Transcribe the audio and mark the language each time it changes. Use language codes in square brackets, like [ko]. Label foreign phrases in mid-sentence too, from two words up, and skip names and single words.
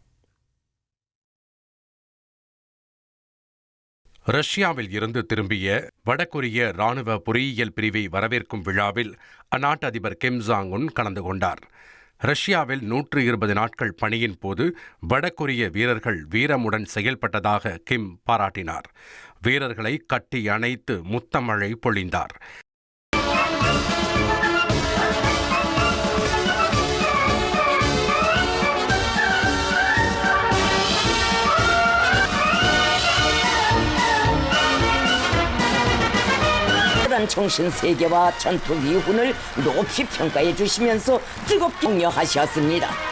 [ta] ரஷ்யாவில் இருந்து திரும்பிய வடகொரிய ராணுவ பொறியியல் பிரிவை வரவேற்கும் விழாவில் அந்நாட்டு அதிபர் கிம் ஜாங் உன் கலந்து கொண்டார். ரஷ்யாவில் 120 நாட்கள் பணியின் போது வடகொரிய வீரர்கள் வீரமுடன் செயல்பட்டதாக கிம் பாராட்டினார். வீரர்களை கட்டி அணைத்து முத்தமழை பொழிந்தார். [ko] 정신 세계와 전투 위훈을 높이 평가해 주시면서 뜨겁게 격려하셨습니다.